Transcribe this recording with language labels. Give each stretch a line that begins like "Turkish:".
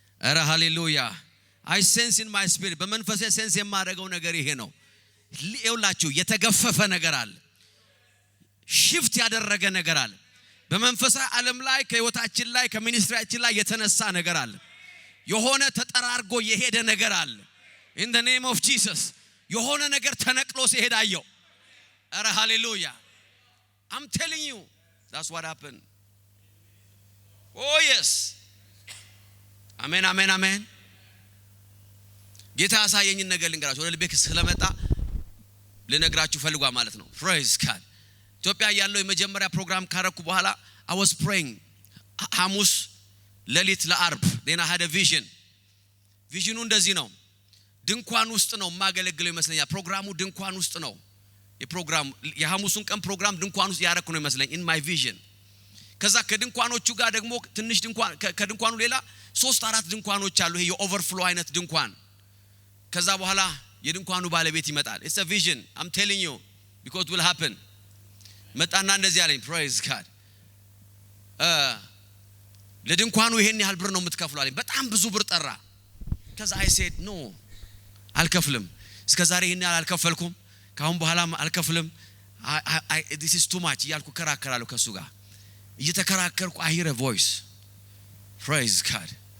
Amharic: አረ ሃሌሉያ
English: I sense in my spirit
Amharic: በመንፈሴ ሴንስ የማደርገው ነገር ይሄ ነው ይውላችሁ የተገፈፈ ነገር አለ shift ያደረገ ነገር አለ በመንፈሳዊ ዓለም ላይ ከህይወታችን ላይ ከሚኒስትሪያችን ላይ የተነሳ ነገር አለ የሆነ ተጠራርጎ የሄደ ነገር አለ
English: in the name of Jesus
Amharic: የሆነ ነገር ተነቅሎ ሲሄድ አየው። አረ ሃሌሉያ!
English: I'm telling you that's what happened. Oh yes.
Amharic: አሜን አሜን አሜን። ጌታ ያሳየኝን ነገር ልንገራችሁ። ወደ ልቤ ስለመጣ ልነግራችሁ ፈልጓ ማለት ነው። praise God. ኢትዮጵያ ያለው የመጀመሪያ ፕሮግራም ካረኩ በኋላ
English: I was praying
Amharic: ሐሙስ ሌሊት ለአርብ
English: then I had a vision.
Amharic: ቪዥኑ እንደዚህ ነው። ድንኳን ውስጥ ነው ማገለግለው ይመስለኛል። ፕሮግራሙ ድንኳን ውስጥ ነው። የፕሮግራም የሐሙሱን ቀን ፕሮግራም ድንኳን ውስጥ ያረኩ ነው ይመስለኝ in my vision። ከዛ ከድንኳኖቹ ጋር ደግሞ ትንሽ ድንኳን ከድንኳኑ ሌላ 3-4 ድንኳኖች አሉ። ይሄ የኦቨርፍሎ አይነት ድንኳን። ከዛ በኋላ የድንኳኑ ባለቤት ይመጣል።
English: it's a vision. I'm telling you because it will happen.
Amharic: መጣና እንደዚህ አለኝ praise God. ለድንኳኑ ይሄን ያህል ብር ነው የምትከፍሉ አለኝ። በጣም ብዙ ብር ጠራ። ከዛ I said no አልከፍልም። እስከዛሬ ይሄን ያህል አልከፈልኩም። ካሁን በኋላም አልከፍልም።
English: this is too much
Amharic: ያልኩ ከራከራለሁ ከሱ ጋር እየተከራከርኩ
English: I hear a voice.
Amharic: praise God.